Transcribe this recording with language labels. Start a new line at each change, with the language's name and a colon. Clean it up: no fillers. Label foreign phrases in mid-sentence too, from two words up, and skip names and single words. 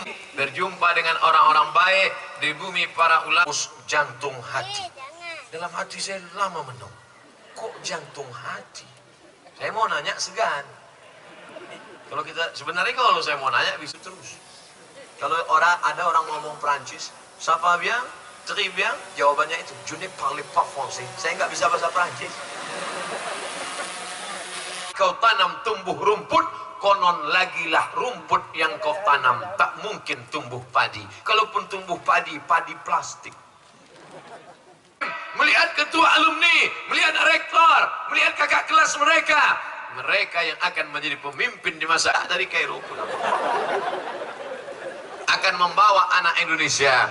Indonesian: Berjumpa dengan orang-orang baik di bumi para ulama. Jantung hati. Dalam hati saya lama menung, kok jantung hati? Saya mau nanya segan. Kalau kita sebenarnya kalau saya mau nanya bisa terus. Kalau ada orang ngomong Prancis, siapa biang?
French: Très bien,
Indonesian: jawabannya itu.
French: Je ne parle pas français.
Indonesian: Saya nggak bisa bahasa Prancis. Kau tanam tumbuh rumput, konon lagilah rumput yang kau tanam tak mungkin tumbuh padi. Kalaupun tumbuh padi, padi plastik. Melihat ketua alumni, melihat rektor, melihat kakak kelas mereka, mereka yang akan menjadi pemimpin di masa dari Kairo akan membawa anak Indonesia.